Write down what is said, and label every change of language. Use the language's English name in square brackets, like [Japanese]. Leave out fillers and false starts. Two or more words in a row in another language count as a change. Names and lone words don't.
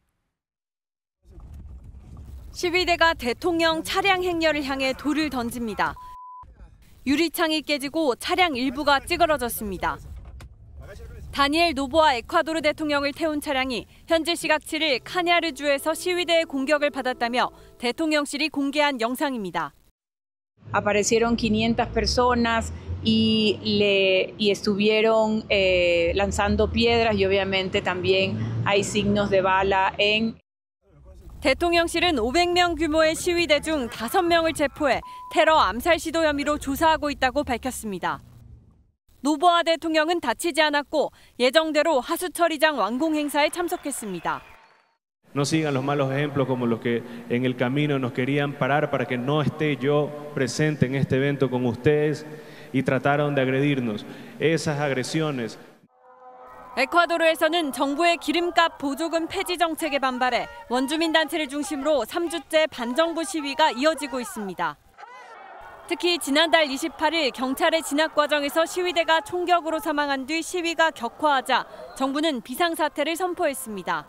[Korean] 시위대가 대통령 차량 행렬을 향해 돌을 던집니다. 유리창이 깨지고 차량 일부가 찌그러졌습니다. 다니엘 노보아 에콰도르 대통령을 태운 차량이 현지 시각 7일 카냐르주에서 시위대의 공격을 받았다며 대통령실이 공개한 영상입니다. [Spanish] Aparecieron 500 personas y estuvieron lanzando piedras y obviamente también hay signos de bala en. [Korean] 대통령실은 500명 규모의 시위대 중 5명을 체포해 테러 암살 시도 혐의로 조사하고 있다고 밝혔습니다. 노보아 대통령은 다치지 않았고 예정대로 하수처리장 완공 행사에 참석했습니다. [Spanish] No sigan los malos ejemplos como los que en el camino nos querían parar para que no esté yo presente en este evento con ustedes y trataron de agredirnos. Esas agresiones. [Korean] 에콰도르에서는 정부의 기름값 보조금 폐지 정책에 반발해 원주민 단체를 중심으로 3주째 반정부 시위가 이어지고 있습니다. 특히 지난달 28일 경찰의 진압 과정에서 시위대가 총격으로 사망한 뒤 시위가 격화하자 정부는 비상사태를 선포했습니다.